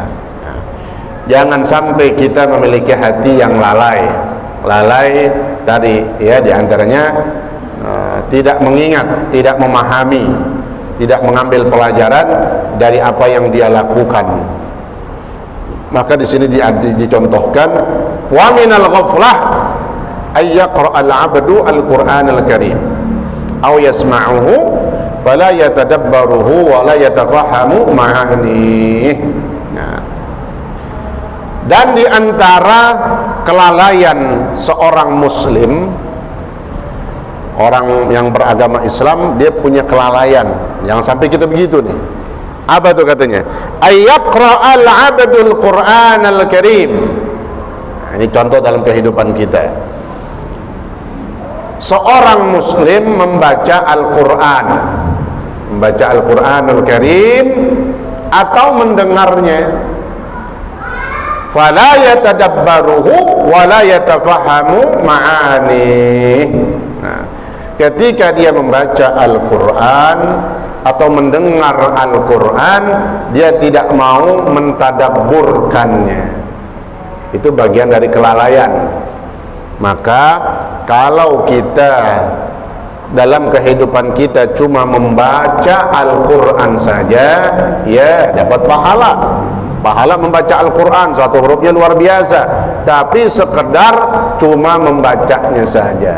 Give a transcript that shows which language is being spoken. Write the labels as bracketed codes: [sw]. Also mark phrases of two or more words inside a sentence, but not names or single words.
[id] Jangan sampai kita memiliki hati yang lalai tadi ya, diantaranya tidak mengingat, tidak memahami, tidak mengambil pelajaran dari apa yang dia lakukan. Maka di sini dicontohkan [ar] ومن الغفلة أن يقرأ العبد القرآن الكريم أو يسمعه فلا يتدبره ولا يتفهم معاني. [id] Nah, dan di antara kelalaian seorang muslim, orang yang beragama Islam, dia punya kelalaian. Jangan sampai kita begitu nih. Apa tuh katanya? [ar] أن يقرأ العبد القرآن الكريم. [id] Nah, ini contoh dalam kehidupan kita. Seorang muslim membaca Al-Qur'an, membaca Al-Qur'anul Karim atau mendengarnya, [ar] فلا يتدبره ولا يتفهم معاني. [id] Nah, ketika dia membaca Al-Qur'an atau mendengar Al-Qur'an, dia tidak mau mentadabburkannya. Itu bagian dari kelalaian. Maka kalau kita dalam kehidupan kita cuma membaca Al-Qur'an saja, ya dapat pahala membaca Al-Qur'an, satu hurufnya luar biasa, tapi sekedar cuma membacanya saja.